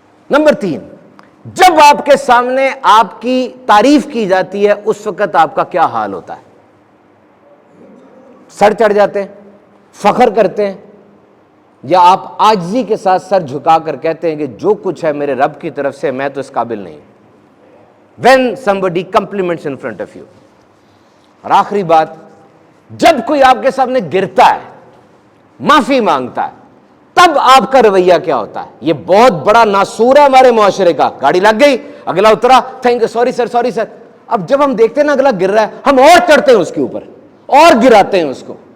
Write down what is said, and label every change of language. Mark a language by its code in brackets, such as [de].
[ur] Number 3, جب آپ کے سامنے آپ کی تعریف کی جاتی ہے, اس وقت آپ کا کیا حال ہوتا ہے؟ سر چڑھ جاتے ہیں, فخر کرتے ہیں, یا آپ عاجزی کے ساتھ سر جھکا کر کہتے ہیں کہ جو کچھ ہے میرے رب کی طرف سے, میں تو اس قابل نہیں. [en] when somebody compliments in front of you. [ur] اور آخری بات, جب کوئی آپ کے سامنے گرتا ہے, معافی مانگتا ہے, تب آپ کا رویہ کیا ہوتا ہے؟ یہ بہت بڑا ناسور ہے ہمارے معاشرے کا. گاڑی لگ گئی, اگلا اترا, [en] Thank you, sorry sir. [ur] اب جب ہم دیکھتے ہیں نا اگلا گر رہا ہے, ہم اور چڑھتے ہیں اس کے اوپر, اور گراتے ہیں اس کو.